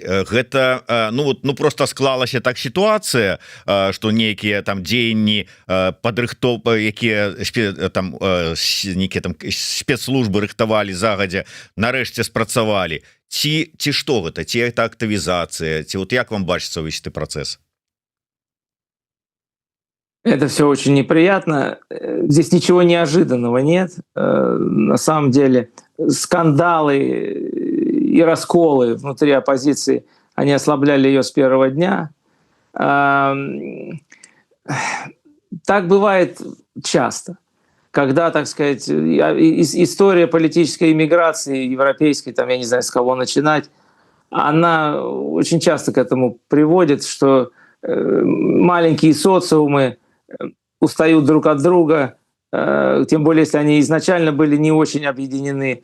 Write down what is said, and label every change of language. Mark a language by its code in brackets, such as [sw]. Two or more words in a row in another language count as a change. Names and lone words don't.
[be] Гэта ну просто склалася так сітуацыя, што нейкія там дзеянні якія там нейкія там спецслужбы рыхтавалі загадзя, нарэшце спрацавалі, ці што гэта, ці это актывізацыя, ці вот як вам бачыцца ўвесь гэты працэс? [ru] Это все очень неприятно. Здесь ничего неожиданного нет. На самом деле скандалы и расколы внутри оппозиции, они ослабляли ее с первого дня. Так бывает часто, когда, так сказать, история политической иммиграции европейской, там, я не знаю, с кого начинать, она очень часто к этому приводит, что маленькие социумы устают друг от друга, тем более, если они изначально были не очень объединены.